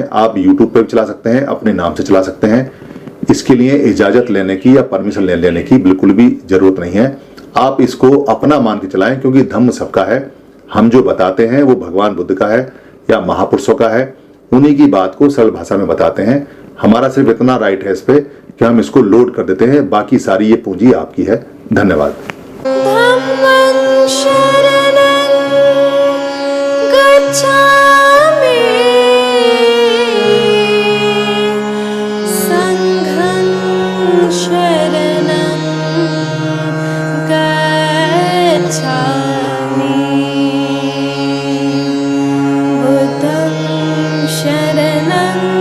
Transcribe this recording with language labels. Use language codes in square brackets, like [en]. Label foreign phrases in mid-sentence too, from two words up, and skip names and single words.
[hi] आप यूट्यूब पे भी चला सकते हैं, अपने नाम से चला सकते हैं। इसके लिए इजाजत लेने की या परमिशन लेने की बिल्कुल भी जरूरत नहीं है। आप इसको अपना मान के चलाएं, क्योंकि धम्म सबका है। हम जो बताते हैं वो भगवान बुद्ध का है या महापुरुषों का है, उन्हीं की बात को सरल भाषा में बताते हैं। हमारा सिर्फ इतना राइट है इस पे कि हम इसको लोड कर देते हैं, बाकी सारी ये पूंजी आपकी है। धन्यवाद। [pi] धम्मं शरणं गच्छामि, संघं शरणं गच्छामि, बुद्धं शरणं